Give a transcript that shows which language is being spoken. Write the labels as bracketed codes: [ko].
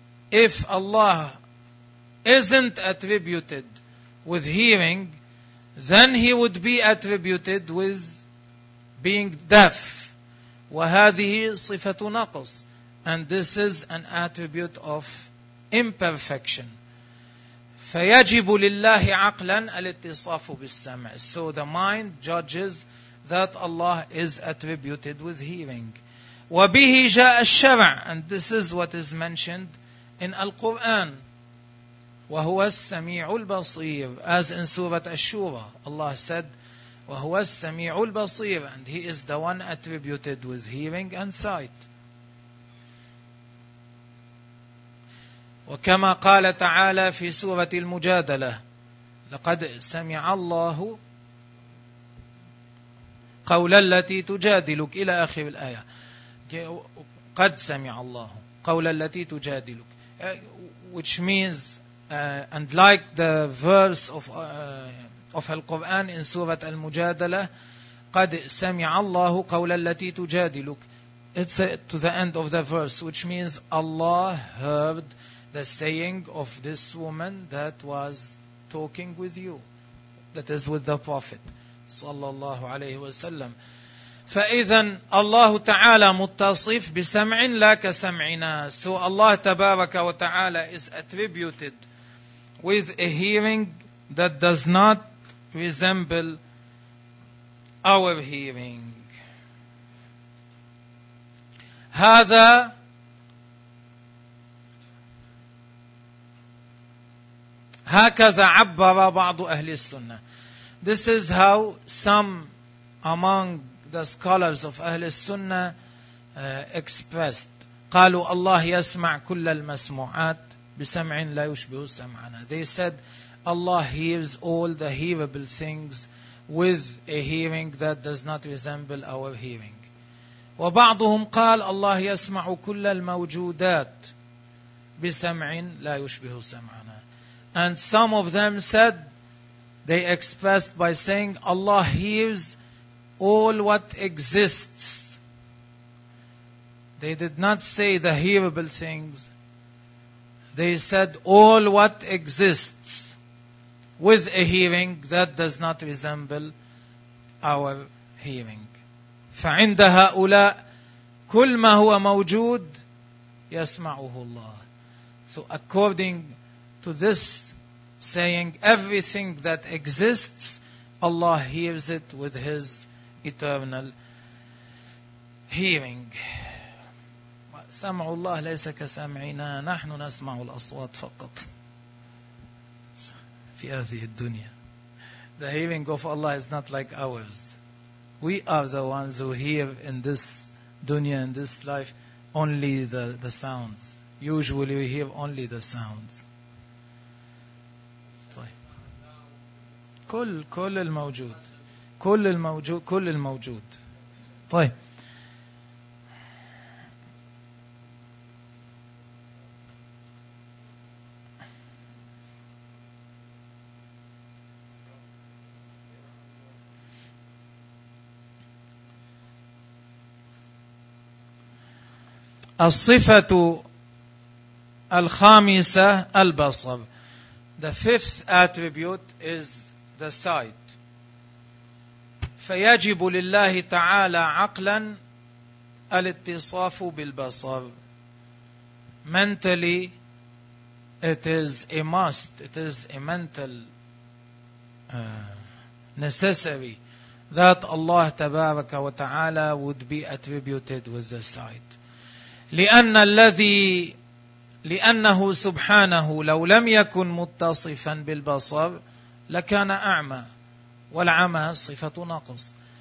[en] If Allah isn't attributed with hearing, then he would be attributed with being deaf. [ar] وهذه صفة نقص. [en] And this is an attribute of imperfection. [ar] فيجب لله عقلا الاتصاف بالسمع. [en] So the mind judges that Allah is attributed with hearing. [ar] وبه جاء الشرع. [en] And this is what is mentioned in Al-Quran. [ar] وهو السميع البصير. [en] As in Surah Ash-Shura, Allah said, [ar] وهو السميع البصير. [en] And He is the one attributed with hearing and sight. [ar] وكما قال تعالى في سورة المجادلة, لقد سمع الله قول التي تجادلك, إلى آخر الآية. قد سمع الله قول التي تجادلك, [en] which means and like the verse of Al-Quran in Surah Al-Mujadalah, [ar] قَدْ سَمِعَ اللَّهُ قَوْلَ الَّتِي تُجَادِلُكَ. [en] it's to the end of the verse, which means Allah heard the saying of this woman that was talking with you, that is with the Prophet [ar] sallallahu alayhi wa sallam. فَإِذًا اللَّهُ تَعَالَى مُتَّصِفْ بِسَمْعٍ لَا كَسَمْعِنَا. [en] So Allah [ar] tabaraka wa ta'ala [en] is attributed with a hearing that does not resemble our hearing. [ar] هَذَا هَكَذَا عَبَّرَ بَعْضُ أَهْلِ السُّنَّةِ. [en] This is how some among the scholars of Ahlul Sunnah expressed. [ar] قَالُوا Allah يَسْمَعْ كُلَّ الْمَسْمُعَاتِ بِسَمْعٍ لَا يُشْبِهُ سَمْعَنَا. [en] They said Allah hears all the hearable things with a hearing that does not resemble our hearing. [ar] وَبَعْضُهُمْ قَالَ Allah يَسْمَعُ كُلَّ الْمَوْجُودَاتِ بِسَمْعٍ لَا يُشْبِهُ سَمْعَنَا. [en] And some of them said, they expressed by saying, Allah hears all what exists. They did not say the hearable things. They said all what exists with a hearing that does not resemble our hearing. [ar] فعند هؤلاء كل ما هو موجود يسمعه الله. [en] So according to this saying, everything that exists, Allah hears it with His eternal hearing. [ar] سَمْعُ اللَّهِ لَيْسَ كَسَمْعِنَا نَحْنُ نَسْمَعُ الْأَصْوَاتِ فَقَطْ فِي هَذِهِ الدُّنْيَا. [en] The hearing of Allah is not like ours. We are the ones who hear in this dunya, in this life, only the sounds. Usually we hear only the sounds. [ar] كل الموجود كل الموجود كل الموجود. طيب الصفة الخامسة البصر. [en] The fifth attribute is the sight. [ar] فيجب لله تعالى عقلا الاتصاف بالبصر. [en] Mentally, it is a must, it is a mental necessary that Allah [ar] تبارك وتعالى [en] would be attributed with the sight. [ar] لأن الذي لأنه سبحانه لو لم يكن متصفا بالبصر لكان أعمى والعمى صفة نقص.